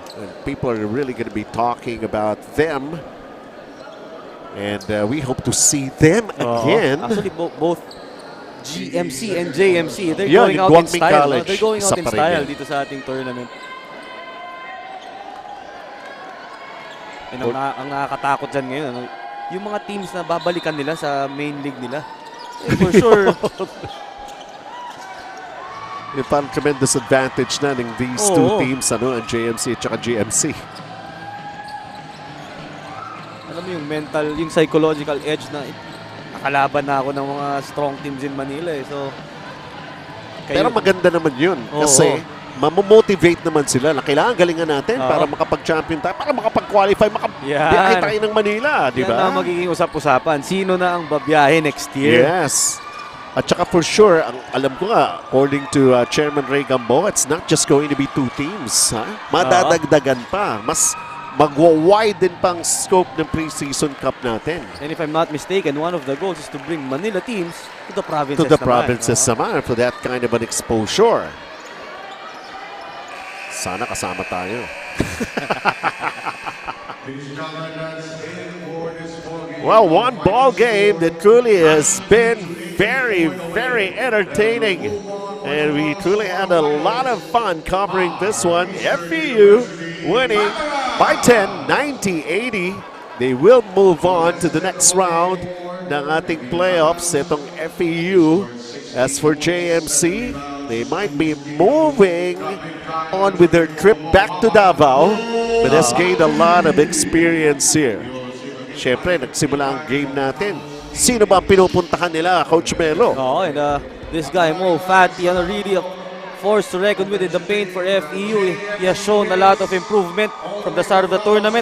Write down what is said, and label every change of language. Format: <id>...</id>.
<en>And people are really going to be talking about them, and we hope to see them again. Actually, both GMC and JMC, they're going out in style. They're going out in style</en> <tl>dito sa ating tournament. And ang nakakatakot dyan ngayon, yung mga teams na babalikan nila sa main league nila.</tl> <en>For sure.</en> <tl>Yung parang</tl> <en>tremendous advantage</en> <tl>na ng</tl> <en>these two teams,</en> <tl>ang JMC at saka GMC. Alam mo yung mental, yung psychological edge na nakalaban na ako ng mga</tl> <en>strong teams in Manila</en> <tl>eh. So, pero maganda naman yun kasi mamomotivate naman sila na kailangan galingan natin Oo. para makapag-champion tayo, para makapag-qualify, makabiyahe Yan. tayo ng Manila, di Yan ba? ang magiging usap-usapan. Sino na ang babiyahe</tl> <en>next year? Yes.</en> <tl>At saka</tl> <en>for sure,</en> <tl>ang alam ko nga,</tl> <en>according to Chairman Ray Gambo, it's not just going to be 2 teams.</en> <tl>Ha? Madadagdagan pa. Mas magwa-widen pang scope ng preseason cup natin.</tl> <en>And if I'm not mistaken, one of the goals is to bring Manila teams to the provinces To the</en> <tl>naman.</tl> <en>provinces naman for that kind of an exposure.</en> <tl>Sana kasama tayo.</tl> <en>Well, one ball game that truly has been very, very entertaining. And we truly had a lot of fun covering this one. FEU winning by 10, 90-80. They will move on to the next round</en> <tl>ng ating playoffs. Itong FEU.</tl> <en>As for JMC, they might be moving on with their trip back to Davao, but has gained a lot of experience here.</en> <tl>Siyempre, nagsimula ang game natin. Sino ba ang pinupuntahan nila, Coach Melo?</tl> <en>Oh, and this guy, Mo Fatty, really a force to reckon with in the paint for FEU. He has shown a lot of improvement from the start of the tournament.</en>